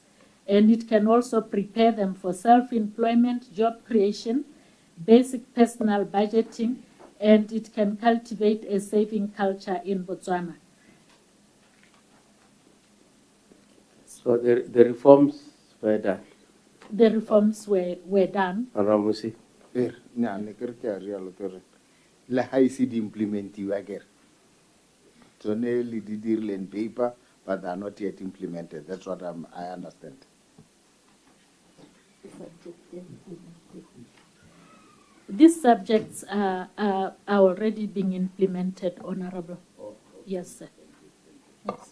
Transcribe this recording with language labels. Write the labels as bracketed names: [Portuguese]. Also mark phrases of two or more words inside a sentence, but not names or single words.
[English] And it can also prepare them for self-employment, job creation, basic personal budgeting, and it can cultivate a saving culture in Botswana. So the reforms were done. The reforms were done. Ramusi. [Tswana] Ne ke re ke a rialo ke re le ha ise di implementiwa ke re tsone le di dirile [English] in paper but they are not yet implemented. That's what I understand. These subjects are already being implemented, Honorable. Yes, sir. Yes.